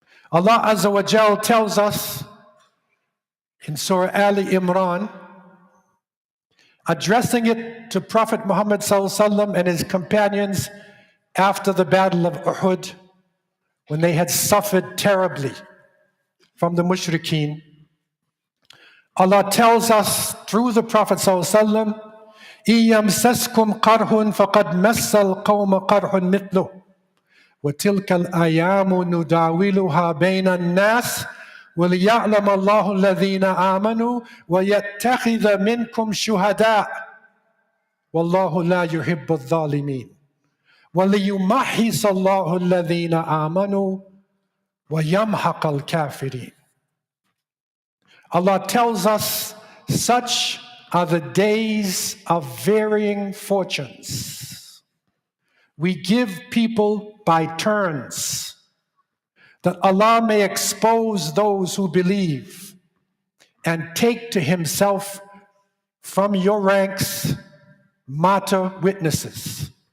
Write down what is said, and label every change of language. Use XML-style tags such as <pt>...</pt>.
<en>Allah Azza wa Jal tells us in Surah Ali Imran, addressing it to Prophet Muhammad ﷺ and his companions after the Battle of Uhud, when they had suffered terribly from the mushrikeen. Allah tells us through the Prophet ﷺ,</en> <ar>إِيَمْسَسْكُمْ قَرْحٌ فَقَدْ مَسَّ الْقَوْمَ قَرْحٌ مِثْلُهُ وَتِلْكَ الْأَيَامُ نُدَاوِلُهَا بَيْنَ النَّاسِ وَلِيَعْلَمَ اللَّهُ الَّذِينَ آمَنُوا وَيَتَّخِذَ مِنْكُمْ شُهَدَاءَ وَاللَّهُ لَا يُحِبُّ الظَّالِمِينَ وَلِيُمَحِّصَ اللَّهُ الَّذِينَ آمَنُوا وَيَمْحَقَ الْكَافِرِينَ.</ar> <en>Allah tells us such are the days of varying fortunes. We give people by turns, that Allah may expose those who believe and take to himself from your ranks martyr witnesses.</en>